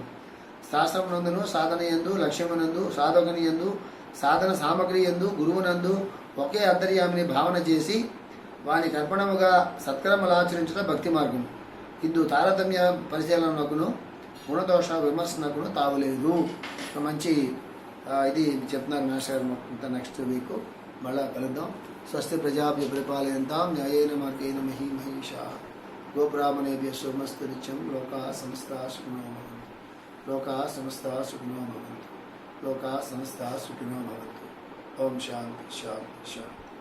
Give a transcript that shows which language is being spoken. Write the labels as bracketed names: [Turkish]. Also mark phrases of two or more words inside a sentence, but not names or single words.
[Telugu] శాస్త్రమునందును సాధన యందు, లక్ష్యమునందు, సాధకుని యందు, సాధన సామగ్రి యందు, గురువునందు ఒకే అంతర్యామిని భావన చేసి వానికి అర్పణముగా సత్కర్మలాచరించడం భక్తి మార్గం. ఇందు తారతమ్య పరిశీలనకును గుణదోష విమర్శనకును తావులేదు. మంచి ఇది చెప్తున్నారు మాస్టర్ గారు. [English] next week [Telugu] మళ్ళా కలుద్దాం. [Sanskrit] స్వస్తి ప్రజాభ్య పరిపాలయంతాం న్యాయేన మార్గేణ మహీమహీషా గోబ్రాహ్మణేభ్య శుభమస్తు నిత్యం. లోకా సమస్తా సుఖినో భవంతు. లోకా సమస్తా సుఖినో భవంతు. లోకా సమస్తా సుఖినో భవంతు. ఓం శాంతి శాంతి శాంతి.